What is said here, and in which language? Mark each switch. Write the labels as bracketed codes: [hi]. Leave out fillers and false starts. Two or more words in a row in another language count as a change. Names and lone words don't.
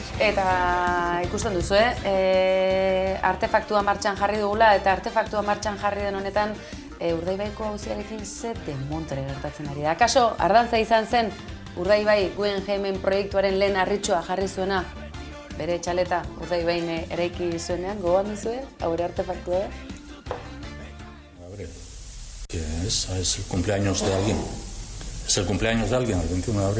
[eu] Eta ikusten duzu, artefaktua martxan jarri dugula, eta artefaktua martxan jarri den honetan Urdaibaiko auziarekin ze demontre gertatzen ari da. Akaso, Ardantza izan zen Urdaibai Guggenheimen proiektuaren lehen harritxoa jarri zuena, bere txaleta Urdaibain eraiki zuenean, gogoan duzue, haure artefaktua da? [es] Que es el cumpleaños de alguien. Es el cumpleaños de alguien, el 21 de abril.